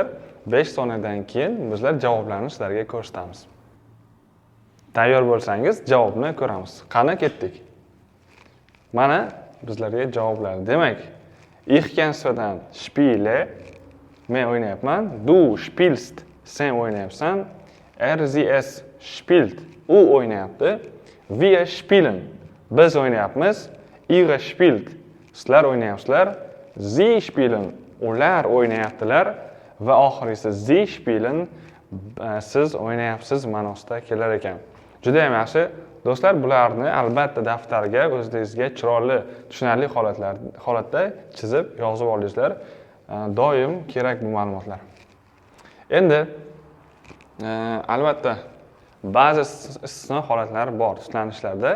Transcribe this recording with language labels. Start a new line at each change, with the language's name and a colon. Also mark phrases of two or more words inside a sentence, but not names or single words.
Uzbek: 5 soniyadan keyin bizlar javoblarni sizlarga ko'rsatamiz. Tayyor bo'lsangiz javobni ko'ramiz. Qani ketdik. Mana bizlarga javoblar. Demak, ich-ga nisbatan spiele, men o'ynayapman.
German: Du spielst,
Uzbek: sen o'ynayapsan.
German: Sie es spielt,
Uzbek: u o'ynayapti.
German: Wir spielen,
Uzbek: biz o'ynayapmiz.
German: Ihr spielt,
Uzbek: sizlar o'ynayapsizlar.
German: Sie spielen,
Uzbek: ular o'ynayaptilar. Va oxirgisi
German: sie spielen,
Uzbek: siz o'ynayapsiz ma'nosida kelar ekan. Juda ham yaxshi. Do'stlar, bularni albatta daftarga o'zingizga chiroyli, tushunarli holatda chizib yozib olingizlar. Doim kerak bu ma'lumotlar. Endi albatta ba'zi istisno holatlari bor tutlanishlarda.